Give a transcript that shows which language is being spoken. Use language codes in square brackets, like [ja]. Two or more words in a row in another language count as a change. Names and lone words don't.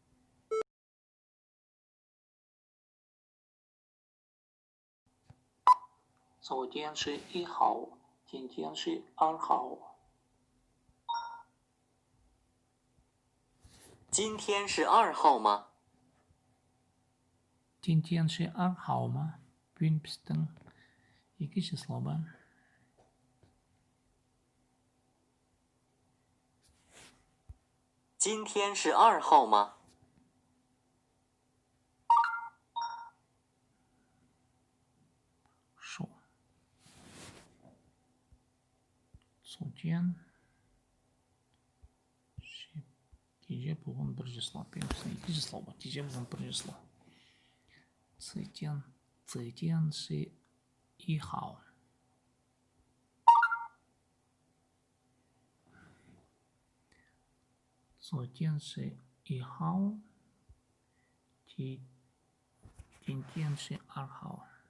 [zh] 昨天是1号，今天是2号。今天是2号吗？今天是2号吗? [kk] Бүгін біздің екі число ба? [zh] 今天是2号吗？说。昨天是 [kk] тиже бүгін бір число. Бүгін біздің екі число ба? Тиже бүгін бір число. [zh] 昨天是1号。昨天是1号，今天是2号。